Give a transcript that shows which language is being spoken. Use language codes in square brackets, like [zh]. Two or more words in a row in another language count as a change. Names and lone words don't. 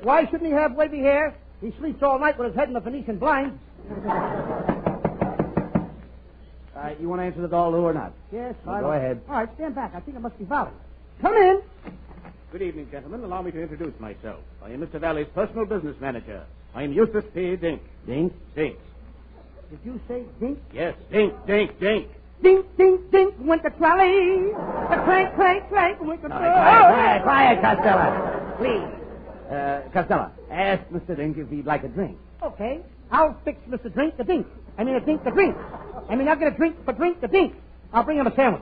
[en] Why shouldn't he have wavy hair? He sleeps all night with his head in the Venetian blind. You want to answer the door, Lou, or not? Yes, well, go ahead. All right, stand back. I think it must be Vallee. Come in. Good evening, gentlemen. Allow me to introduce myself. I am Mr. Vallee's personal business manager. I am Eustace P. Dink. Dink? Dink. Did you say dink? Yes, dink, dink, dink. Dink, dink, dink, went the trolley. A clank, clank, clank, went the trolley. Quiet, Costello. Please. Costello, ask Mr. Dink if he'd like a drink. Okay. I'll fix Mr. Drink the dink. I mean a dink the drink. I mean, I'll get a drink for drink the dink. I'll bring him a sandwich.